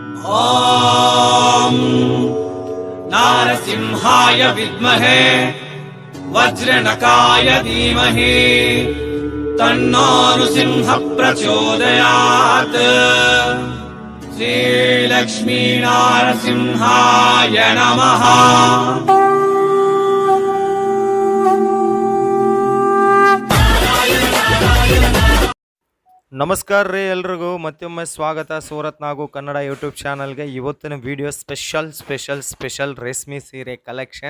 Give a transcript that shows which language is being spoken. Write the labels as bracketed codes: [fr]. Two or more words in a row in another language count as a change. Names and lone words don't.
[sa] ॐ नारसिंहाय विद्महे वज्रनकाय धीमहि तन्नो नृसिंहः प्रचोदयात्। श्रीलक्ष्मी नारसिंहाय नमः। [kn] ನಮಸ್ಕಾರ ರೀ ಎಲ್ರಿಗೂ ಮತ್ತೊಮ್ಮೆ ಸ್ವಾಗತ ಸೂರತ್ ನಾಗು ಕನ್ನಡ ಯೂಟ್ಯೂಬ್ ಚಾನಲ್ಗೆ. ಇವತ್ತಿನ [en] video special [kn] ರೇಷ್ಮೆ ಸೀರೆ ಕಲೆಕ್ಷನ್.